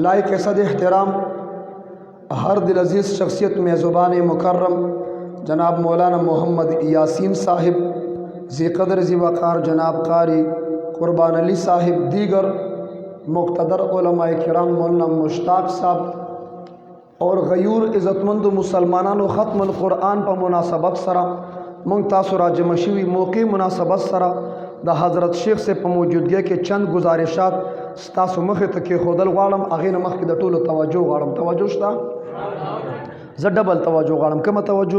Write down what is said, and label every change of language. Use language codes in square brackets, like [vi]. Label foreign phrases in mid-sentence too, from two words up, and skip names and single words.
[ur] لائق صد احترام ہر دل عزیز شخصیت میں زبان مکرم جناب مولانا محمد یاسین صاحب ذی قدر ذی وقار جناب قاری قربان علی صاحب دیگر مقتدر علماء کرام مولانا مشتاق صاحب اور [ps] غیور عزتمند مسلمانانو [ar] ختم القرآن [ps] په مناسبت سره مونږ تاسو را جمع شوي موقع مناسبت سره د حضرت شیخ سے په موجودګۍ کې [ur] چند گزارشات [ps] ستاسو مخې ته کېښودل غواړم. هغې نه مخکې د ټولو توجه غواړم. توجه شته؟ زه ډبل توجه غواړم. کومه توجه؟